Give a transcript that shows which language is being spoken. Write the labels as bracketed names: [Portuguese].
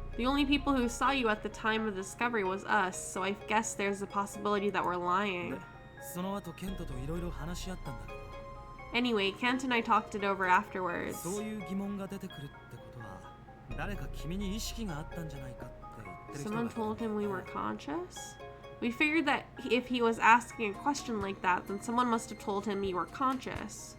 [English] The only people who saw you at the time of the discovery was us, so I guess there's a possibility that we're lying. [Japanese] その後ケントといろいろ話し合ったんだけど、 [English] Anyway, Kent and I talked it over afterwards. [Japanese] そういう疑問が出てくるってことは誰か君に意識があったんじゃないかって言ってる人が [English] Someone [Japanese] いる。 [English] told him we were conscious? We figured that if he was asking a question like that, then someone must have told him you were conscious.